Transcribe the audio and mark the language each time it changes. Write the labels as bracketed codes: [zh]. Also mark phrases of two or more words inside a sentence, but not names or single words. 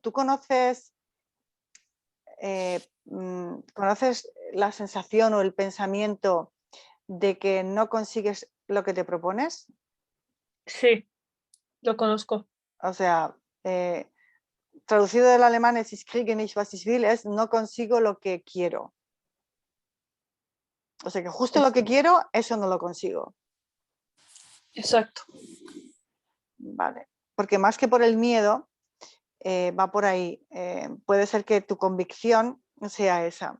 [es] ¿Tú conoces la sensación o el pensamiento de que no consigues lo que te propones? Sí, lo conozco. O sea, traducido del alemán es [de] "Ich kriege nicht, was ich will", [es] es no consigo lo que quiero. O sea que justo lo que quiero, eso no lo consigo. Exacto. Vale. Porque más que por el miedo, va por ahí. Puede ser que tu convicción sea esa.